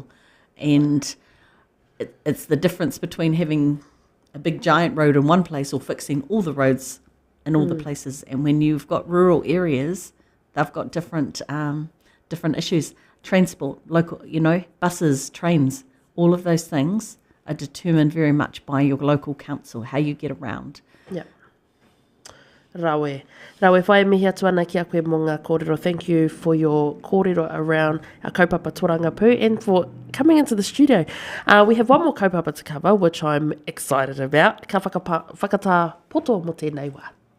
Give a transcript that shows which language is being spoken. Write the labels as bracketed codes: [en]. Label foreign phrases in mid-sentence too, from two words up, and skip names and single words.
[en] And it's the difference between having a big giant road in one place or fixing all the roads in all the places. And when you've got rural areas, they've got different issues. Transport, local, buses, trains, all of those things are determined very much by your local council, how you get around. Yeah. [mi] Rawe, whae mihi atu ana ki a koe mō ngā kōrero. [en] Thank you for your kōrero around our [mi] kaupapa Tōranga Pū [en] and for coming into the studio. We have one more kaupapa to cover, which I'm excited about. [mi] Ka whakatā poto mo tēnei wā.